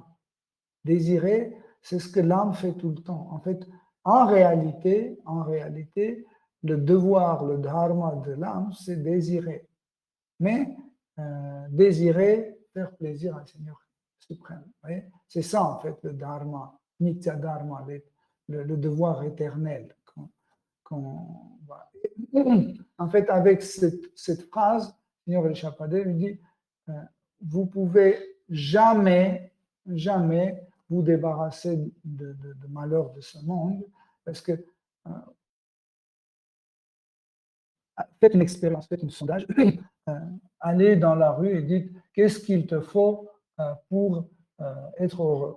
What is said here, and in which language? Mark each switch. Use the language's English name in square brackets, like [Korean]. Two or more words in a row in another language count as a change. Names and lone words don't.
[French] Désirer, c'est ce que l'âme fait tout le temps. En fait, en réalité, le devoir, le dharma de l'âme, c'est désirer. Mais désirer faire plaisir à Seigneur suprême. C'est ça, en fait, le dharma, [Sanskrit] नित्य धर्म, [French] le devoir éternel. En fait, avec cette phrase, Seigneur Rishabhadeva lui dit, vous pouvez jamais vous débarrasser de malheur de ce monde, parce que faites une expérience, faites un sondage, allez dans la rue et dites, qu'est-ce qu'il te faut pour être heureux?